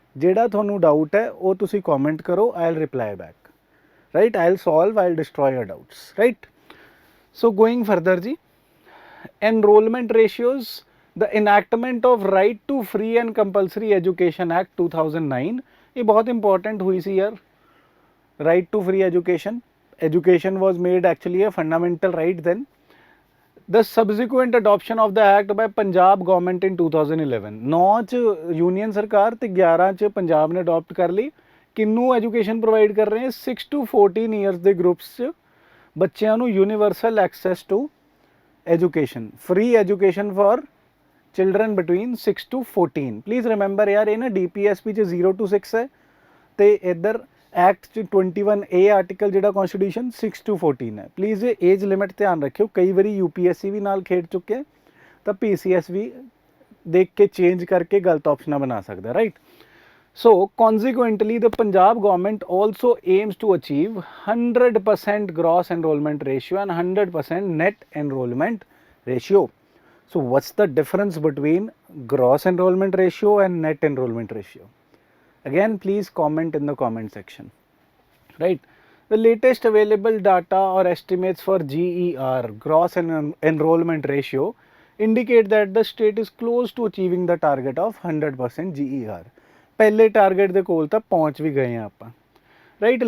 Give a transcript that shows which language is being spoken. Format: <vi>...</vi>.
<pa>ਜਿਹੜਾ ਤੁਹਾਨੂੰ ਡਾਊਟ ਹੈ ਉਹ ਤੁਸੀਂ ਕਮੈਂਟ ਕਰੋ,</pa> <en>I will reply back, right? I will solve, I will destroy your doubts, right? So going further ਜੀ, enrollment ratios, the enactment of right to free and compulsory education act 2009</en> <pa>ਇਹ ਬਹੁਤ important ਹੋਈ ਸੀ ਯਾਰ।</pa> <en>right to free education was made actually a fundamental right then. The subsequent adoption of the act by Punjab government in 2011,</en> <pa>9 ਚ union ਸਰਕਾਰ ਤੇ 11 ਚ ਪੰਜਾਬ ਨੇ adopt ਕਰ ਲਈ। ਕਿੰਨੂੰ ਐਜੂਕੇਸ਼ਨ ਪ੍ਰੋਵਾਈਡ ਕਰ ਰਹੇ ਹੈ?</pa> <en>6 to 14 years ਦੇ groups 'ਚ ਬੱਚਿਆਂ ਨੂੰ universal access to education, free education for children between 6 to 14।</en> <pa>Please remember ਯਾਰ, ਇਹ ਨਾ DPSP 'ਚ 0 to 6 ਹੈ ਤੇ ਇੱਧਰ ਐਕਟ 'ਚ 21A ਆਰਟੀਕਲ ਜਿਹੜਾ ਕੌਂਸਟੀਟਿਊਸ਼ਨ 6 to 14 ਹੈ। ਪਲੀਜ਼ ਇਹ ਏਜ ਲਿਮਿਟ ਧਿਆਨ ਰੱਖਿਓ। ਕਈ ਵਾਰੀ UPSC ਵੀ ਨਾਲ ਖੇਡ ਚੁੱਕੇ ਤਾਂ PCS ਵੀ ਦੇਖ ਕੇ ਚੇਂਜ ਕਰਕੇ ਗਲਤ ਆਪਸ਼ਨਾਂ ਬਣਾ ਸਕਦਾ, right?</pa> <en>So consequently the Punjab government also aims to achieve 100% gross enrollment ratio and 100% net enrollment ratio. So what's the difference between gross enrollment ratio and net enrollment ratio? Again, please comment in the comment section, right? The latest available data or estimates for GER, gross enrollment ratio, indicate that the state is close to achieving the target of 100% GER.</en> <pa>ਪਹਿਲੇ target ਦੇ ਕੋਲ ਤਾਂ ਪਹੁੰਚ ਵੀ ਗਏ ਹਾਂ ਆਪਾਂ, right?</pa>